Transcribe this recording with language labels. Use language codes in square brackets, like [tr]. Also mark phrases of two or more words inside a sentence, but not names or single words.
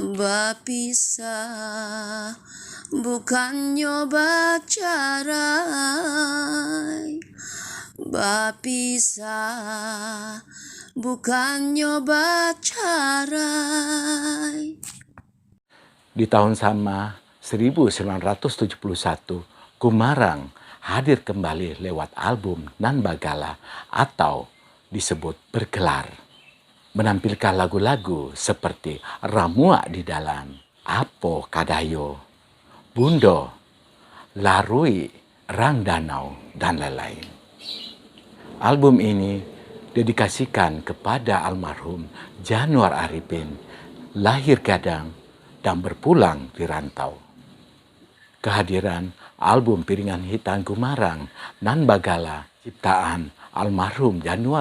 [min] Bapisah bukan nyoba carai, bapisah bukan nyoba carai. [id] Di tahun sama 1971, Gumarang hadir kembali lewat album Nan Bagala atau disebut Bergelar. Menampilkan lagu-lagu seperti Ramua di Dalam, Apo Kadayo, Bundo, Larui, Rang Danau, dan lain-lain. Album ini dedikasikan kepada almarhum Januar Arifin, lahir Gadang dan berpulang di rantau. Kehadiran album Piringan Hitam Gumarang Nan Bagala ciptaan almarhum Januar